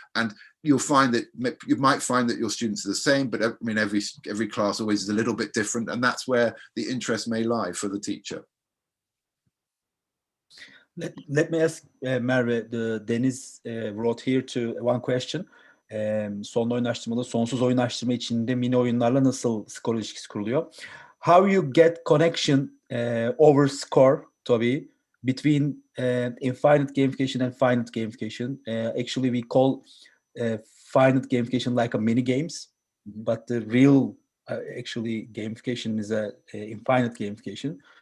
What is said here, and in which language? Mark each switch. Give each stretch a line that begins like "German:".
English: And you might find that your students are the same, but I mean every class always is a little bit different, and that's where the interest may lie for the teacher. Let me ask Merve. Deniz wrote here to one question.
Turkish: Son oyunlaştırmada sonsuz oyunlaştırma içinde mini oyunlarla nasıl skor ilişkisi kuruluyor?
English: How you get connection over score, Toby, between infinite gamification and finite gamification. Actually, we call finite gamification like a mini games, but the real actually gamification is a infinite gamification.